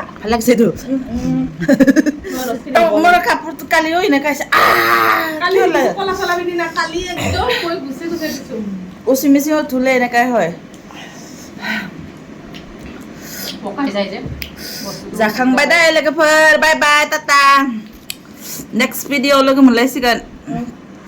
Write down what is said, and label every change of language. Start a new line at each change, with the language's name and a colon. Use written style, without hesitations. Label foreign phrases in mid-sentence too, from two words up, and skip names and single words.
Assamese: ভাল লাগছে তো মোৰ কাপোৰটো কালিও এনেকুৱা হৈছে কালি কলা চলাবি দিনা কালি একদম মই গুছে গুছে দিছো ৱাশ্বিং মেচিনত ধুলে এনেকাই হয় পকাই যায় যে
Bodo: जाखांबाय दे लोगोफोर
English: bye bye tata next video
Bodo: लोगो मोनलायसिगोन